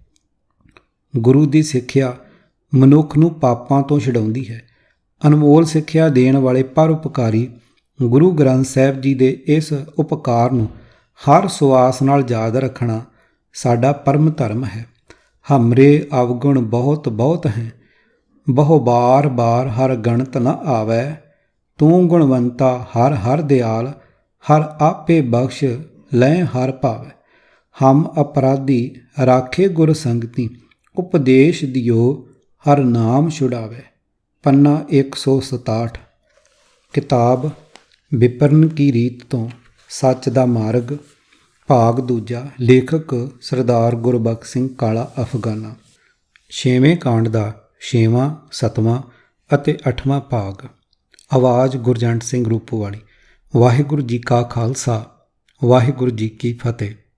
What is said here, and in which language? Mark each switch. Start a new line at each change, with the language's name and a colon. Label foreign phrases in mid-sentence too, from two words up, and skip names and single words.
Punjabi: ਗੁਰੂ ਦੀ ਸਿੱਖਿਆ ਮਨੁੱਖ ਨੂੰ ਪਾਪਾਂ ਤੋਂ ਛਡਾਉਂਦੀ ਹੈ। ਅਨਮੋਲ ਸਿੱਖਿਆ ਦੇਣ ਵਾਲੇ ਪਰਉਪਕਾਰੀ ਗੁਰੂ ਗ੍ਰੰਥ ਸਾਹਿਬ ਜੀ ਦੇ ਇਸ ਉਪਕਾਰ ਨੂੰ ਹਰ ਸੁਆਸ ਨਾਲ ਯਾਦ ਰੱਖਣਾ ਸਾਡਾ ਪਰਮ ਧਰਮ ਹੈ।
Hindi: हमरे अवगुण बहुत बहुत हैं, बहु बार बार हर गणत न आवै। तू गुणवंता हर हर दयाल, हर आपे बख्श लय हर भावै। हम अपराधी राखे गुर संगति, उपदेश दियो हर नाम छुड़ावे।
Punjabi: ਪੰਨਾ 167। ਕਿਤਾਬ ਵਿਪਰਨ ਕੀ ਰੀਤ ਤੋਂ ਸੱਚ ਦਾ ਮਾਰਗ, ਭਾਗ ਦੂਜਾ। ਲੇਖਕ ਸਰਦਾਰ ਗੁਰਬਖਸ਼ ਸਿੰਘ ਕਾਲਾ ਅਫਗਾਨਾ। 6ਵੇਂ ਕਾਂਡ ਦਾ 6ਵਾਂ, 7ਵਾਂ ਅਤੇ 8ਵਾਂ ਭਾਗ। ਆਵਾਜ਼ ਗੁਰਜੰਟ ਸਿੰਘ ਰੂਪੋਵਾਲੀ। ਵਾਹਿਗੁਰੂ ਜੀ ਕਾ ਖਾਲਸਾ, ਵਾਹਿਗੁਰੂ ਜੀ ਕੀ ਫਤਿਹ।